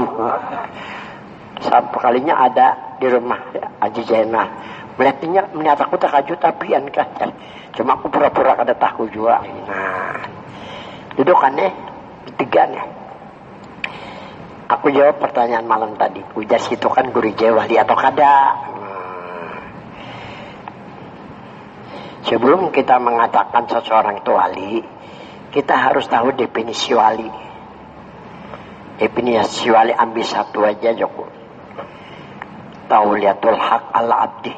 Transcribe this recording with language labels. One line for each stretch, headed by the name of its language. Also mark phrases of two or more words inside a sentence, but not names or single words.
Indonesian: Satu kalinya ada di rumah Haji Zainal.
Banjar: Melihat aku terkejut tapian kan. Cuma aku pura-pura kada tahu juga.
Indonesian: Nah, dudukannya ketiga nih.
Banjar: Aku jawab pertanyaan malam tadi. Ujar situ kan guru wali atau kada.
Indonesian: Sebelum kita mengatakan seseorang itu wali, kita harus tahu definisi wali. Definisi wali ambil satu aja Joko.
Arabic: Tauliatul haq ala abdi.